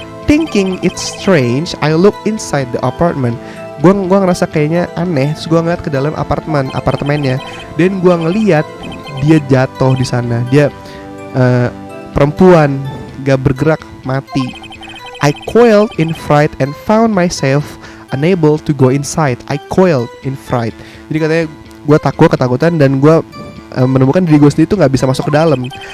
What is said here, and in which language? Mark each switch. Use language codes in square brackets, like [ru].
[en] Thinking it's strange, I look inside the apartment. [id] Gue ngerasa kayaknya aneh. Terus gue ngeliat ke dalam apartemennya. Dan gue ngeliat dia jatuh di sana. Dia perempuan, gak bergerak, mati. [en] I coiled in fright and found myself unable to go inside. I coiled in fright. [id] Jadi katanya gue ketakutan dan gue menemukan diri gue sendiri tuh nggak bisa masuk ke dalam.